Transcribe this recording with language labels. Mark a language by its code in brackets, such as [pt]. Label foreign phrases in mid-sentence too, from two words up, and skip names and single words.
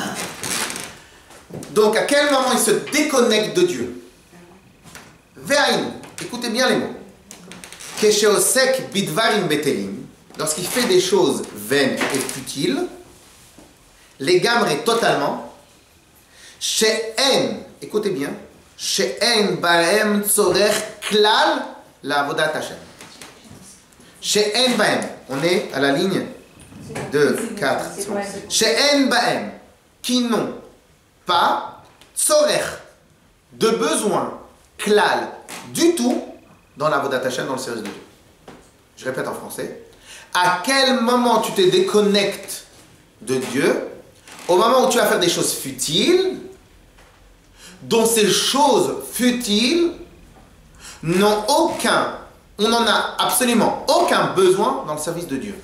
[fr] Donc à quel moment il se déconnecte de Dieu? Ve'ain, écoutez bien les mots. [he] כשעוסק בדברים בטלים. [fr] Lorsqu'il fait des choses vaines et futiles, les gamres totalement, she'en, écoutez bien, [he] שאין בהם צורך כלל לעבודת השם. שאין בהם, [fr] on est à la ligne 2, 4, [he] שאין בהם, [fr] qui n'ont pas tzorech, de besoin, klal, du tout, dans la [he] עבודת השם, [fr] dans le service de Dieu. Je répète en français. À quel moment tu te déconnectes de Dieu? Au moment où tu vas faire des choses futiles, dont ces choses futiles n'ont on n'en a absolument aucun besoin dans le service de Dieu.